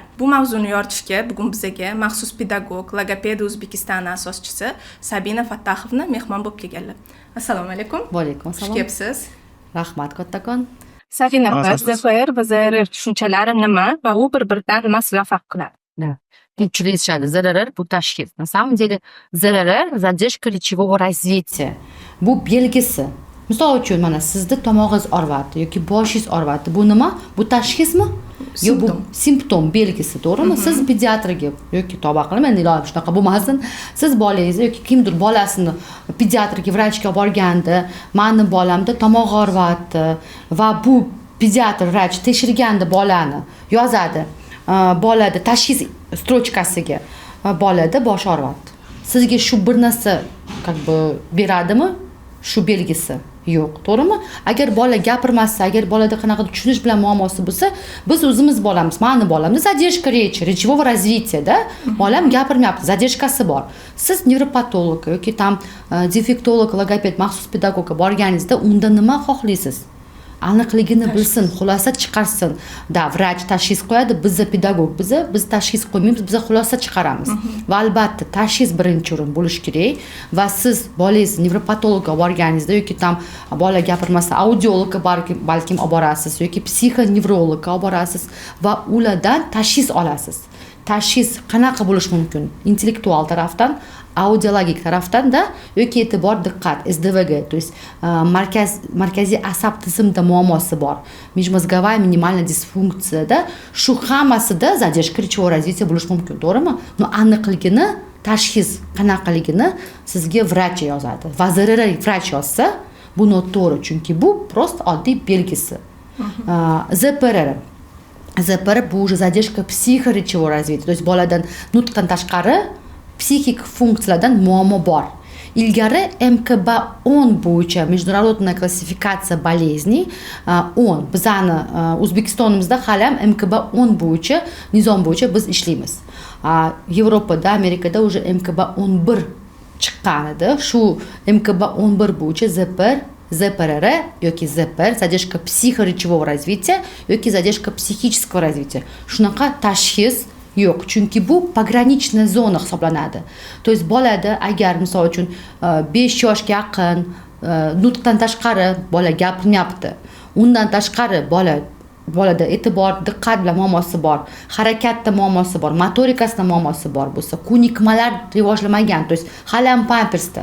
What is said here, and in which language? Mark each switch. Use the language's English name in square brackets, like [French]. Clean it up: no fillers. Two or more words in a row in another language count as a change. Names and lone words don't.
[Uzbek] Bu mavzuni yoritishga bugun bizga maxsus pedagog, logoped O'zbekiston asoschisi Sabina Fattaxovna mehmon bo'lib kelganlar. Assalomu alaykum. Va alaykum assalom. Xush kelibsiz. Rahmat kattakon. Sabina, ZPR va ZRR tushunchalari nima va u bir-biridan nimasiga farq qiladi? Интересно, ЗРР bu tashxis. [Russian] На самом деле ЗРР задержка речевого развития. [Uzbek] Bu belgisi. Misol uchun mana sizda tomog'ingiz og'riyapti yoki boshingiz og'riyapti. Bu nima? Bu tashxismi? Yo, bu simptom belgisi, to'g'rimi? Siz pediatrga yoki tavba qilmang, endi iloyim shunaqa bo'lmasin. Siz bolangizni yoki kimdir bolasini pediatrga, vrachga borganda, "Meni bolamda tomog'i og'riyapti" va bu pediatr vrach tekshirganda bolani yozadi. Bolada tashxis strochkasiga bolada bosh og'riyapti. Sizga shu bir narsa beradimi? Shu belgisi yo'q, to'g'rimi? Agar bola gapirmasa, agar bolada qanaqa tushunish bilan muammosi bo'lsa, biz o'zimiz bolamiz, meni bolamda [Russian] задержка речи, речевого развития, [Uzbek] da? Bolam gapirmayapti, задержкасы bor. Siz nevropatolog yoki tam defektolog, logoped, maxsus pedagogga borganingizda unda nima xohlaysiz? Aniqligini bilsin, xulosa chiqarsin. Da vrach tashxis qo'yadi, biz pedagog, biz tashxis qo'ymaymiz, biz xulosa chiqaramiz. Va albatta tashxis birinchi o'rin bo'lishi kerak va siz bolangiz nevropatologga borganingizda yoki tam bola gapirmasa, audiologga balkim olib borasiz yoki psixonevrologga olib borasiz va ulardan tashxis olasiz. Tashxis qanaqa bo'lishi mumkin? Intellektual tarafdan, audiologik tarafdan-da yoki e'tibor, diqqat, SDVG, [Russian] то есть [Uzbek] markaziy asab tizimida muammosi bor. [Russian] Межмозговая минимальная дисфункция-da [Uzbek] shu hammasida [Russian] задержка речевого развития [Uzbek] bo'lishi mumkin, to'g'rimi? No aniqligini, tashxis qanaqaligini sizga vrach yozadi. Va ZRR vrach yozsa, bu noto'g'ri, chunki bu prosta oddiy belgisi. ZPR ZPR bu [Russian] уже задержка психоречевого развития, то есть [Uzbek] boladan nutqdan tashqari psixik funksiyalardan muammo bor. Ilgari MKB-10 bo'yicha [Russian] международная классификация болезней [Uzbek] 10. Bizani O'zbekistonimizda hali ham MKB-10 bo'yicha nizom bo'yicha biz ishlaymiz. Yevropada, Amerikada уже MKB-11 chiqqan edi. Shu MKB-11 bo'yicha ZPR yoki ZPR [Russian] задержка психоречевого развития [Uzbek] yoki [Russian] задержка психического развития. [Uzbek] Shunaqa tashxis yo'q, chunki bu pogranичная zona hisoblanadi. [Russian] То есть [Uzbek] bolada agar misol uchun 5 yoshga yaqin nutqdan tashqari bola gapirmayapti, undan tashqari bolada e'tibor, diqqat bilan muammosi bor, harakatda muammosi bor, motorikasida muammosi bor bo'lsa, ko'nikmalar rivojlamagan, [Russian] то есть [Uzbek] hali ham pampersda.